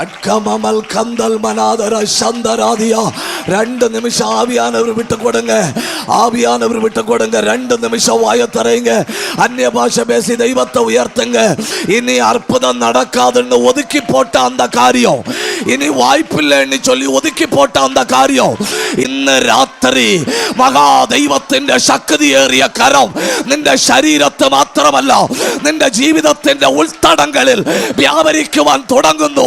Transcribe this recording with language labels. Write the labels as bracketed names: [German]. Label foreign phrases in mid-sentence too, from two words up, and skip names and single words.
[Tamil] அட்கமமல் கந்தல் மனாதர சந்தராதியா. 2 நிமிஷம் ஆவியானவர் விட்டு கொடுங்க. ஆவியானவர் விட்டு கொடுங்க. 2 நிமிஷம் வாய தரைங்க. அந்நிய பாஷை பேசி தெய்வத்தை உயர்த்துங்க. இனி அற்புதம் நடக்காதுன்னு ஒதுக்கி போட்ட அந்த காரியம், இனி [Malayalam] വായ്പില്ലെന്ന് ചൊല്ലി ഒതുക്കി പോട്ട அந்த കാര്യം ഇന്ന് രാത്രി മഹാ ദൈവത്തിന്റെ ശക്തിയേറിയ കരം നിന്റെ ശരീരത്തെ മാത്രമല്ല നിന്റെ ജീവിതത്തിന്റെ ഉൾത്തടങ്ങളിൽ വ്യാപരിക്കുവാൻ തുടങ്ങുന്നു.